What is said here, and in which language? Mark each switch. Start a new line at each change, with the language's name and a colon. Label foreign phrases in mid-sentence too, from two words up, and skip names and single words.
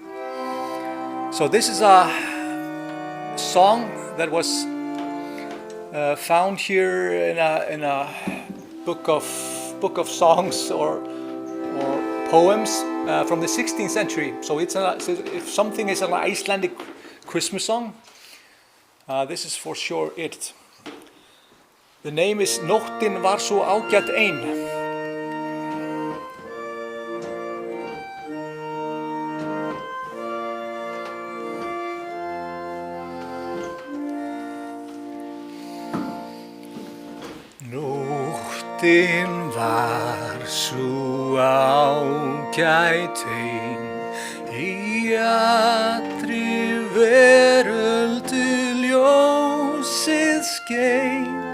English: So this is a song that was found here in a book of songs or poems from the 16th century. So if something is an Icelandic Christmas song, this is for sure it. The name is Nóttin var svo ágæt ein.
Icelandic: Nóttin var svo ágæt ein, í allri veröldu ljósið skein.